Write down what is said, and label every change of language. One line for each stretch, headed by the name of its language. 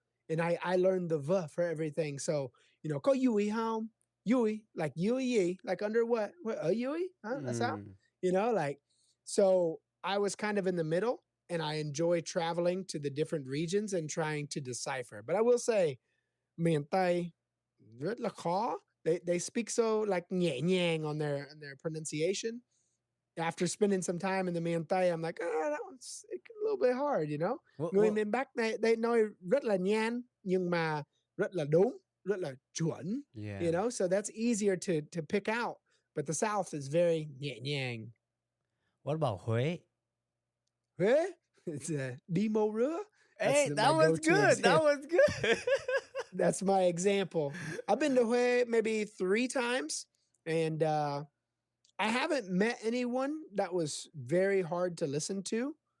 English: And I learned the v for everything. So,
Vietnamese: có vui không?
English: Vui, like vui, like under what? Vui? Huh? That's how? Like, so I was kind of in the middle. And I enjoy traveling to the different regions and trying to decipher. But I will say,
Vietnamese: miền Tây rất là khó.
English: They speak so like
Vietnamese: nhẹ nhàng
English: on their pronunciation. After spending some time in the miền Tây, I'm like, that one's a little bit hard,
Vietnamese: Người miền Bắc
English: they
Vietnamese: nói rất là nhanh nhưng mà rất là đúng, rất là chuẩn.
English: So that's easier to pick out. But the South is very
Vietnamese: nhẹ nhàng.
English: What about Huế? Huế? It's a Demo Rua. Hey, that was good. That was good. That's my example. I've been to Huế maybe 3 times, and I haven't met anyone that was very hard to listen to.